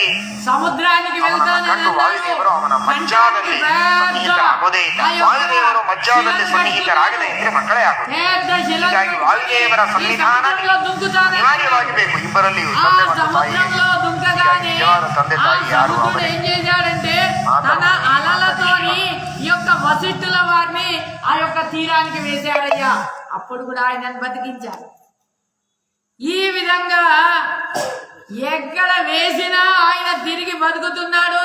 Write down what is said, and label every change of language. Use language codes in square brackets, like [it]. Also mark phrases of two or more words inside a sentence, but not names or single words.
[te] ಸಮುದ್ರಾనికి [kn] ಕಂಡು ವಾಯುದೇವರು ಅವನ ಮಜ್ಜಾದಲ್ಲಿ ಸನ್ನಿಹಿತರಾಗೋದೇ ಇಲ್ಲ. ವಾಯುದೇವರು ಮಜ್ಜಾದಲ್ಲಿ ಸನ್ನಿಹಿತರಾಗದೆ ಇದ್ರೆ ಮಕ್ಕಳೇ ಆಗುವುದು. ಹೀಗಾಗಿ ವಾಯುದೇವರ ಸನ್ನಿಧಾನ ಅನಿವಾರ್ಯವಾಗಿ ಬೇಕು ಇಬ್ಬರಲ್ಲಿಯೂ, ತಂದೆ ಮತ್ತು ತಾಯಿ. ನಿಜವಾದ ತಂದೆ ತಾಯಿ ಯಾರು? [te] ఏం చేశాడంటే తన అలలతోని ఈ యొక్క వశిష్ఠుల వారిని ఆ యొక్క తీరానికి వేశాడయ్యా. అప్పుడు కూడా ఆయనను బతికించారు. ఈ విధంగా ఎక్కడ వేసినా ఆయన తిరిగి బతుకుతున్నాడు.